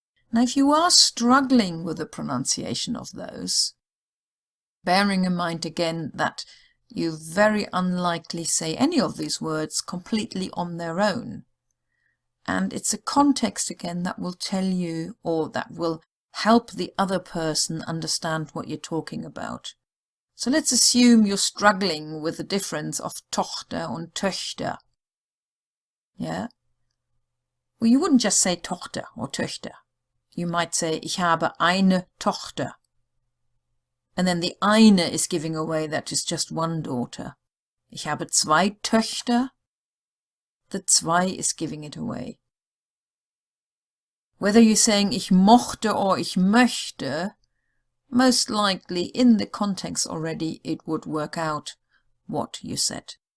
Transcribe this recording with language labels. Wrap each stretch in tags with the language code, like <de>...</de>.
<en>Now, if you are struggling with the pronunciation of those, bearing in mind again that you very unlikely say any of these words completely on their own, and it's a context again that will tell you, or that will help the other person understand what you're talking about. So let's assume you're struggling with the difference of Tochter and Töchter. Yeah? Well, you wouldn't just say Tochter or Töchter. You might say,</en> <de>ich habe eine Tochter.</de> <en>And then the eine is giving away that is just one daughter.</en> <de>Ich habe zwei Töchter.</de> <en>The zwei is giving it away. Whether you're saying</en> <de>ich mochte</de> <en>or</en> <de>ich möchte,</de> <en>most likely in the context already it would work out what you said.</en>